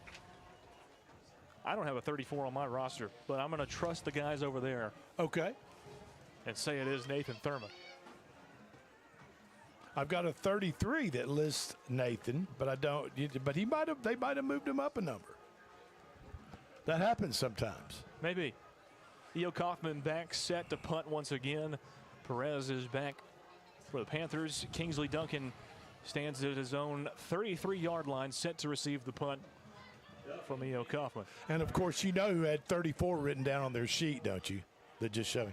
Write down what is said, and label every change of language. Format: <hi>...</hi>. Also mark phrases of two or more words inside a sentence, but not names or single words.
<en>I don't have a 34 on my roster, but I'm going to trust the guys over there. Okay. And say it is Nathan Thurman. I've got a 33 that lists Nathan, but I don't. But they might have moved him up a number. That happens sometimes. Maybe. E.O. Coffman back, set to punt once again. Perez is back for the Panthers. Kingsley Duncan stands at his own 33-yard line, set to receive the punt from E.O. Coffman. And of course, you know who had 34 written down on their sheet, don't you? That just showed me.</en>